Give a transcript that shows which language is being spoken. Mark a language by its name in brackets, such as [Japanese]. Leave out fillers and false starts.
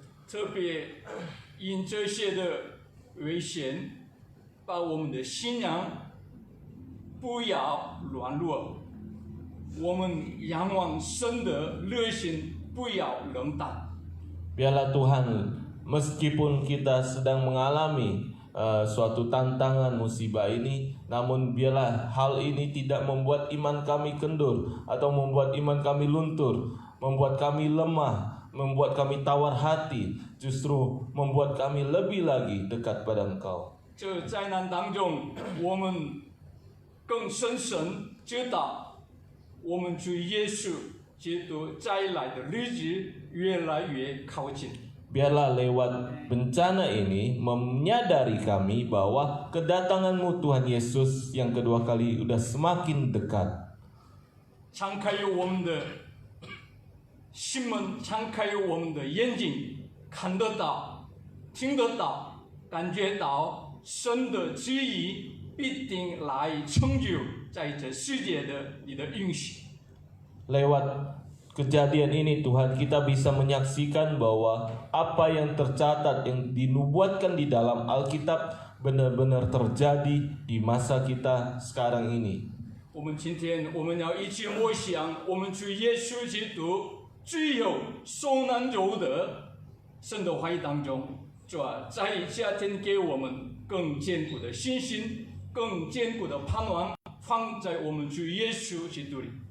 [Chinese] 特别因这些的危险，把我们的信仰不要软弱，我们仰望神的热心不要冷淡。 [Indonesian] Biarlah Tuhan, meskipun kita sedang mengalami suatu tantangan musibah ini, namun biarlah hal ini tidak membuat iman kami kendur atau membuat iman kami luntur, membuat kami lemah, membuat kami tawar hati, justru membuat kami lebih lagi dekat pada Engkau. [Chinese] 这灾难当中，我们更深深知道，我们主耶稣基督再来的日子越来越靠近。 [Indonesian] Biarlah lewat bencana ini menyadari kami bahwa kedatangan-Mu Tuhan Yesus yang kedua kali sudah semakin dekat. [Chinese] 敞开我们的心门，敞开我们的眼睛，看得到、听得到、感觉到神的旨意必定来成就在这世界的你的允许。 [Indonesian] Lewat kejadian ini Tuhan, kita bisa menyaksikan bahwa apa yang tercatat, yang dinubuatkan di dalam Alkitab benar-benar terjadi di masa kita sekarang ini. [Chinese] 我们今天我们要一起默想，我们主耶稣基督只有受难周的神的话语当中，主啊，在夏天给我们更坚固的信心，更坚固的盼望，放在我们主耶稣基督里。